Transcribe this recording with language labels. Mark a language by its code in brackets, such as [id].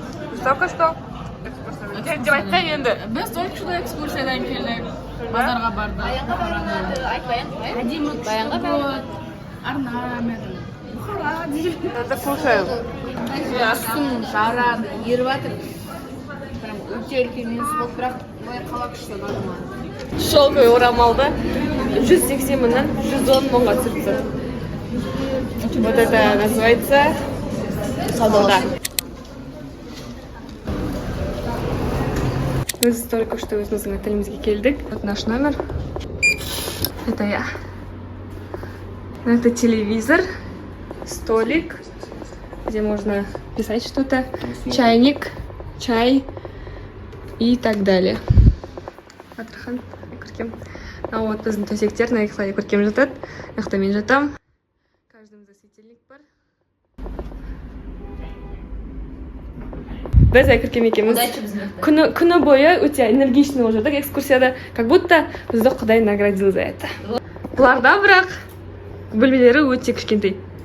[kk] Біз [ru] только что [kk] деп айтсай енді. Біз [ru] только что [kk] экскурсиядан келдік. Базарға бардық. Әдемі Баянға арнамын. Бұхара дейді. [ru] Это слушаю. [kk] Астым жарады, еріп жатыр. Өте үлкен емес болып, бірақ былай қала күшті нормально. Шелковый орамалды 180 мыңнан 110 мыңға түсірді. [ru] Вот это называется сауда. [kk] Біз [ru] только что [kk] өзіміздің отелімізге келдік. [ru] Вот наш номер. Это я. Это телевизор, столик, где можно писать что-то, чайник, чай и так далее. [kk] Атрахан, көркем. [ru] А вот [kk] біздің төсектер, мына жақта көркем жатады, мына жақта мен жатам. Каждымызда светильник бар. Біз көркем екеуміз күні бойы өте энергичный болып жатық экскурсияда, [ru] как будто [kk] бізді Құдай наградил за это. Бұларда бірақ бөлмелері өте кішкентай.